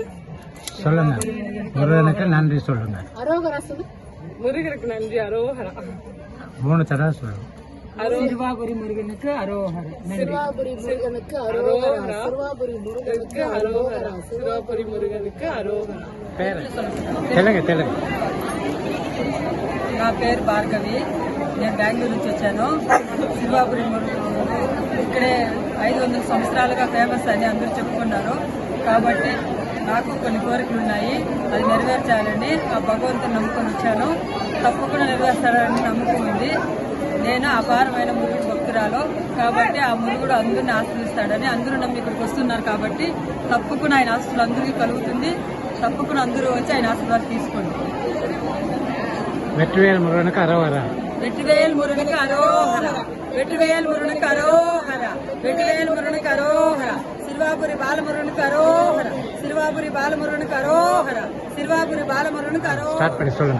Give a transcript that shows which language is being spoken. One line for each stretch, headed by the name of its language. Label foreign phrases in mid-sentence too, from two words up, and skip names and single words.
Tamil: சொல்லுங்க. முருகனுக்கு நன்றி சொல்லுங்க. அரோகரா சொல்லு. முருகருக்கு நன்றி. அரோகரா. 3 தடவை சொல்லுங்க. சிறுவாபுரி முருகனுக்கு அரோகரா. சிறுவாபுரி முருகனுக்கு அரோகரா. சிறுவாபுரி முருகனுக்கு அரோகரா. சிறுவாபுரி முருகனுக்கு அரோகரா.
Telugu: பேர் తెలుగు. నా పేరు భార్గవి. నేను బెంగళూరు నుంచి వచ్చాను. శివాపురి ఇక్కడే 500 సంవత్సరాలుగా ఫేమస్ అని అందరూ చెప్పుకున్నారు. కాబట్టి నాకు కొన్ని కోరికలు ఉన్నాయి, అది నెరవేర్చాలని ఆ భగవంతుని నమ్ముకొని వచ్చాను. తప్పకుండా నెరవేర్చాలని నమ్మకం ఉంది. నేను అపారమైన మురుగుడు భక్తురాలు కాబట్టి ఆ మురుగుడు అందరిని ఆశ్రయిస్తాడని అందరూ నమ్మి ఇక్కడికి వస్తున్నారు. కాబట్టి తప్పకుండా ఆయన ఆస్తులు అందరికీ కలుగుతుంది. తప్పకుండా అందరూ వచ్చి ఆయన ఆశీర్వాదం తీసుకోండి.
Tamil: வெற்றிவேல் முருகனுக்கு அரோகரா. வெற்றிவேல் முருகனுக்கு அரோகரா. வெற்றிவேல் முருகனுக்கு அரோகரா. வெற்றிவேல் முருகனுக்கு அரோகரா. சிறுவாபுரி பாலமுருகனுக்கு அரோகரா. சிறுவாபுரி பாலமுருகனுக்கு அரோகரா. சிறுவாபுரி பாலமுருகனுக்கு அரோகரா. ஸ்டார்ட் பண்ணி சொல்லுங்க.